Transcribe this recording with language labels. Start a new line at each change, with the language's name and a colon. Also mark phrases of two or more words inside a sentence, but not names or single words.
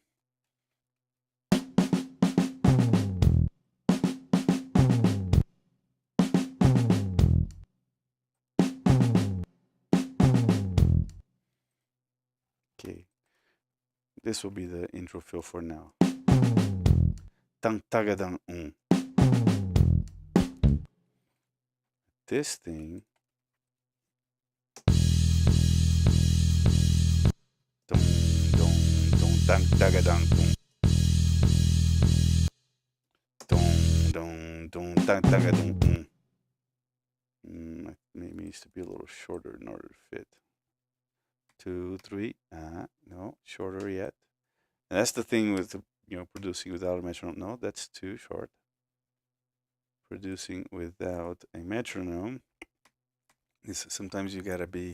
English: Okay. This will be the intro fill for now. Tang tagadang This thing. Dong dong dong tang tagadang Dong dong dong tang tagadang Maybe needs to be a little shorter in order to fit. 2, 3. No, shorter yet. And that's the thing with producing without a metronome. No, that's too short. Producing without a metronome is sometimes you gotta be.